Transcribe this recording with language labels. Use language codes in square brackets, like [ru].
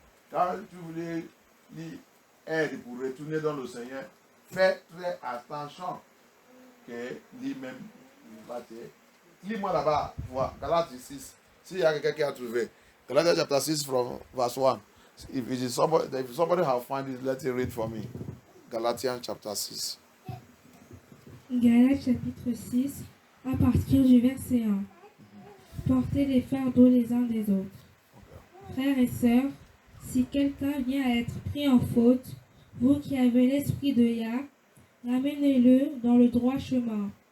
[fr] Quand tu voulais aide pour retourner dans le Seigneur, fais très attention que lui-même va te... Lis-moi là-bas, vois, Galates 6. S'il y a quelqu'un qui a trouvé, Galates [en] chapter 6 from verse 1. If somebody have found it, let it read for me. Galatians chapter 6. [fr] Galates chapitre 6, à partir du verset 1. Portez les fardeaux les uns des autres. Frères et sœurs, si quelqu'un vient à être pris en faute, vous qui avez l'esprit de Yah, ramenez-le dans le droit chemin.